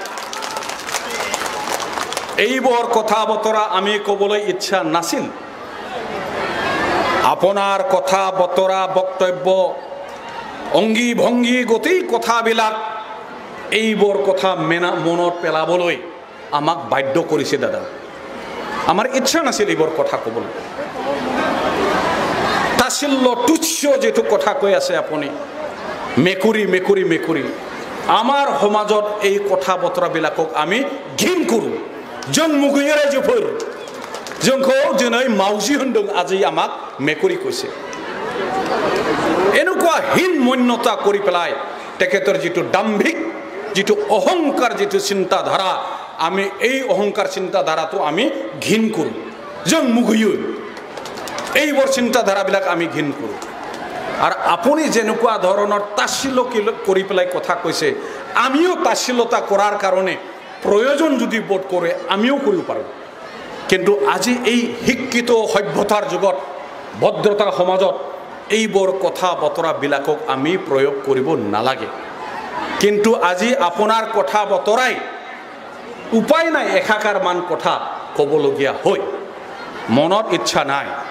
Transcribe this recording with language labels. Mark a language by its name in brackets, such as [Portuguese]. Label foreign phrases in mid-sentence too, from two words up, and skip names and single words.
[Assamese] এইবোৰ কথা বতৰা আমি ক'বলৈ ইচ্ছা নাছিল আপোনাৰ কথা বতৰা বক্তব্য অঙ্গী ভঙ্গী গোটেই কথাবিলাক এইবোৰ কথা মনত পেলাবলৈ আমাক বাধ্য কৰিছে দাদা আমাৰ ইচ্ছা নাছিল এইবোৰ কথা ক'বলৈ তাছিল্য তুচ্ছ যেটো কথা কৈ আছে আপুনি মেকুৰী আমাৰ সমাজত এই কথা বতৰাবিলাকক আমি ঘিণ কৰোঁ [Bodo] जों मुगैयो रायजोफोर जोंखौ दिनै मावजि होनदों [Assamese] আজি আমাক মেকুৰী কৈছে এনেকুৱা হীন মন্যতা কৰি পেলাই তেখেতৰ যেটো দাম্ভিক যেটো অহংকাৰ যেটো চিন্তাধাৰা আমি এই অহংকাৰ চিন্তাধাৰাটো আমি ঘিণ কৰোঁ [Bodo] जों मुगैयो [Assamese] এইবোৰ চিন্তাধাৰাবিলাক আমি ঘিণ কৰোঁ আৰু আপুনি যেনেকুৱা ধৰণৰ তাচ্ছিল্য কৰি পেলাই কথা কৈছে আমিও তাচ্ছিল্যতা কৰাৰ কাৰণে প্ৰয়োজন যদি বোধ কৰে আমিও কৰিব পাৰোঁ কিন্তু আজি এই শিক্ষিত সভ্যতাৰ যুগত ভদ্ৰতাৰ সমাজত এইবোৰ কথা বতৰাবিলাকক আমি প্ৰয়োগ কৰিব নালাগে কিন্তু আজি আপোনাৰ কথা বতৰাই উপায় নাই একাকাৰ মান কথা ক'বলগীয়া হয় মনত ইচ্ছা নাই